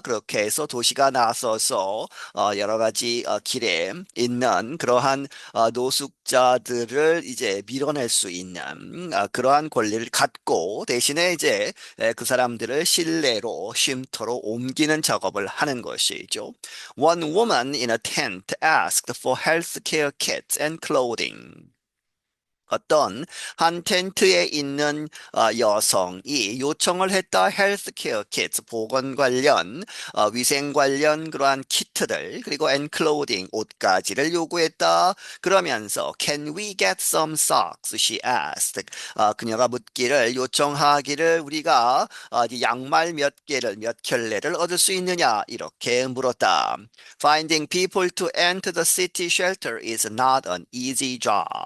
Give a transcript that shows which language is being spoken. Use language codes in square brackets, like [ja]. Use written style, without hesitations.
[ko] 그렇게 해서 도시가 나서서 여러 가지 길에 있는 그러한 노숙자들을 이제 밀어낼 수 있는 그러한 권리를 갖고 대신에 이제 그 사람들을 실내로 쉼터로 옮기는 작업을 하는 것이죠. [en] One woman in a tent asked for healthcare kits and clothing. [ko] 어떤 한 텐트에 있는 여성이 요청을 했다. 헬스케어 키트, 보건 관련, 위생 관련 그러한 키트들, 그리고 [en] and clothing, [ko] 옷가지를 요구했다. 그러면서 [en] Can we get some socks? She asked. [ko] 그녀가 묻기를 요청하기를 우리가 양말 몇 개를 몇 켤레를 얻을 수 있느냐 이렇게 물었다. [en] Finding people to enter the city shelter is not an easy job.